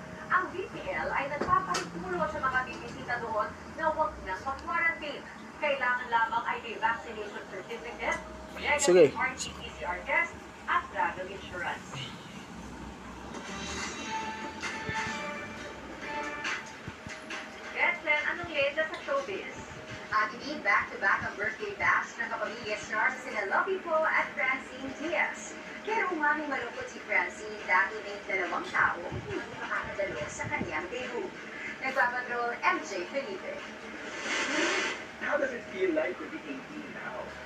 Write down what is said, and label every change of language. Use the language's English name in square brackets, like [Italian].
[Filipino] Ang BPL ay nagpapahintulot sa mga bibisita doon na huwag nang mag-quarantine. Kailangan lamang ay may vaccination certificate, Sige. RT-PCR test, at travel insurance. Gretchen, anong leda sa showbiz? At hindi back-to-back ang birthday bash ng kapamilya stars sila Lovie Poe at Francine Diaz. Pero umaming malungkot si Francine dahil may dalawang tao ang hindi makakadalo sa kanyang debut. Nagpapatrol MJ Felipe. [English] How does it feel like to be 18 now?